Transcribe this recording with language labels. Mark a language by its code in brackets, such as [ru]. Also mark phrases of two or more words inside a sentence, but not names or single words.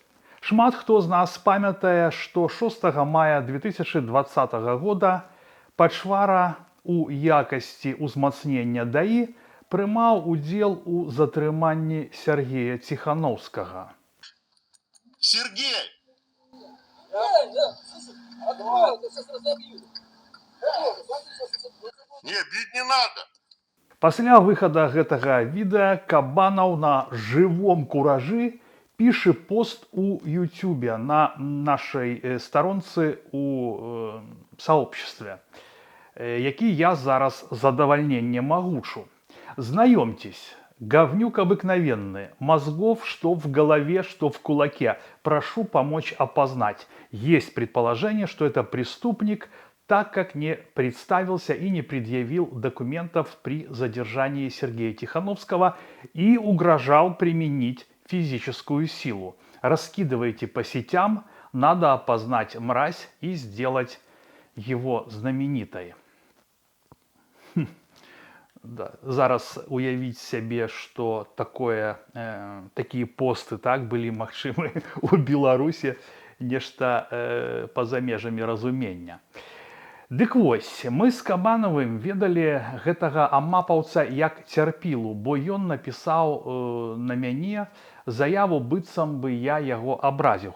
[be] Шмат хто з нас памятае, што 6 мая 2020 года Пачвара у якасці ўзмацнення ДАІ прымаў удзел у затрыманні Сергея Ціхановскага. [ru] Сергей! Не, бить не надо! [be] Пасля выхада гэтага відэа Кабанаў на жывом куражы піша пост у Ютубе на нашай старонцы у сообществе, які я зараз задавальненнем агучу. [ru] Знакомьтесь, говнюк обыкновенный, мозгов что в голове, что в кулаке. Прошу помочь опознать. Есть предположение, что это преступник, так как не представился и не предъявил документов при задержании Сергея Тихановского и угрожал применить физическую силу. Раскидывайте по сетям, надо опознать мразь и сделать его знаменитой. Да. [be] Зараз уявіць сябе, што такія посты былі магчымы ў Беларусі, нешта па-за межамі разумення. Дык вось, мы з Кабанавым ведалі гэтага амапаўца як цярпілу, бо ён напісаў на мяне заяву, быццам бы я яго абразіў.